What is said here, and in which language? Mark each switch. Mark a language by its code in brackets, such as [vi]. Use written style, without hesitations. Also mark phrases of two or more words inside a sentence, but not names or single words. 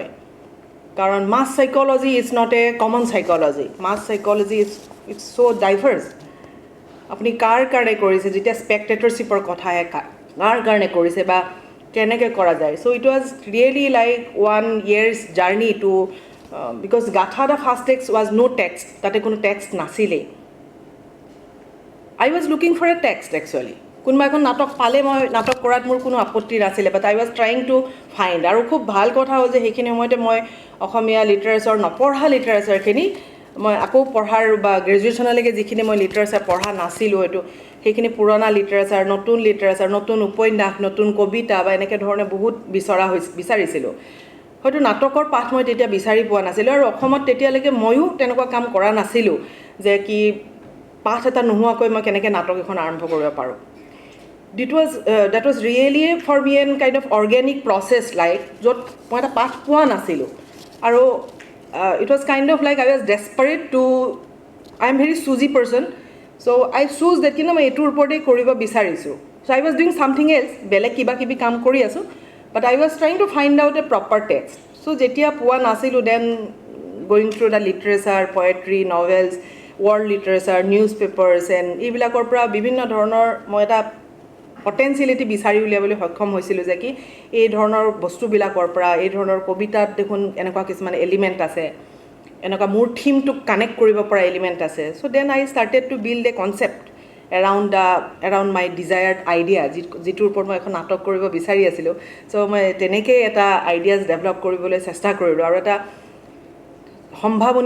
[en] কাৰণ mass psychology is not a common psychology, mass psychology it's so diverse. [as] আপুনি কাৰ কাৰণে কৰিছে, যেতিয়া স্পেক্টেটৰশ্বিপৰ কথা আহে কাৰ কাৰণে কৰিছে বা কেনেকৈ কৰা যায় [en] so it was really like 1 year's journey to because Gatha the first text was no text [as] তাতে কোনো টেক্সট নাছিলেই [en] I was looking for a text actually. [as] কোনোবা এখন নাটক পালে মই নাটক কৰাত মোৰ কোনো আপত্তি নাছিলে বাট [en] I was trying to find [as] আৰু খুব ভাল কথা হ'ল যে সেইখিনি সময়তে মই অসমীয়া লিটাৰেচাৰ নপঢ়া লিটাৰেচাৰখিনি মই আকৌ পঢ়াৰ বা গ্ৰেজুৱেশ্যনলৈকে যিখিনি মই লিটাৰেচাৰ পঢ়া নাছিলোঁ এইটো সেইখিনি পুৰণা লিটাৰেচাৰ নতুন উপন্যাস নতুন কবিতা বা এনেকৈ ধৰণে বহুত বিচাৰিছিলোঁ হয়তো নাটকৰ পাঠ মই তেতিয়া বিচাৰি পোৱা নাছিলোঁ আৰু অসমত তেতিয়ালৈকে ময়ো তেনেকুৱা কাম কৰা নাছিলোঁ যে কি পাঠ এটা নোহোৱাকৈ মই কেনেকৈ নাটক এখন আৰম্ভ কৰিব পাৰোঁ that [en] was really for me an kind of organic process like [as] য'ত মই এটা পাঠ পোৱা নাছিলোঁ আৰু [en] it was kind of like I was desperate to I am very choosy person so I chose that [as] মই এইটোৰ ওপৰতেই কৰিব বিচাৰিছোঁ [en] so I was doing something else [as] বেলেগ কিবা কিবি কাম কৰি আছোঁ [en] but I was trying to find out a proper text so [as] যেতিয়া পোৱা নাছিলোঁ [en] then going through the literature poetry novels world literature newspapers and [as] এইবিলাকৰ পৰা বিভিন্ন ধৰণৰ মই এটা পটেনচিয়েলিটি বিচাৰি উলিয়াবলৈ সক্ষম হৈছিলোঁ যে কি এই ধৰণৰ বস্তুবিলাকৰ পৰা এই ধৰণৰ কবিতাত দেখোন এনেকুৱা কিছুমান এলিমেণ্ট আছে এনেকুৱা মোৰ থিমটোক কানেক্ট কৰিব পৰা এলিমেণ্ট আছে [en] so then I started to build a concept around my desired idea [as] যিটোৰ ওপৰত মই এখন নাটক কৰিব বিচাৰি আছিলোঁ চ' মই তেনেকৈ এটা [en] ideas develop [as] কৰিবলৈ চেষ্টা কৰিলোঁ আৰু এটা সম্ভাৱনীয়